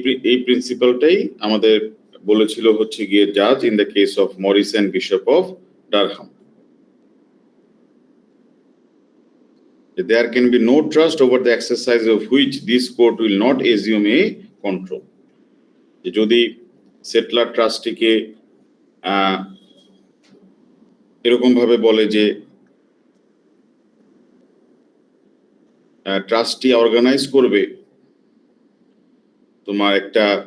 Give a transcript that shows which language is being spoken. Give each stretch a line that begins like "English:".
Bangla: এই প্রিন্সিপালটাই আমাদের বলেছিল হচ্ছে গিয়ে জাজ
English: in the case of
Bangla: Morrison bishop of Durham.
English: There can be no trust over the exercise of which this court will not assume a control.
Bangla: যদি settler ট্রাস্টিকে এরকম ভাবে বলে যে ট্রাস্টি অর্গানাইজ করবে তোমার একটা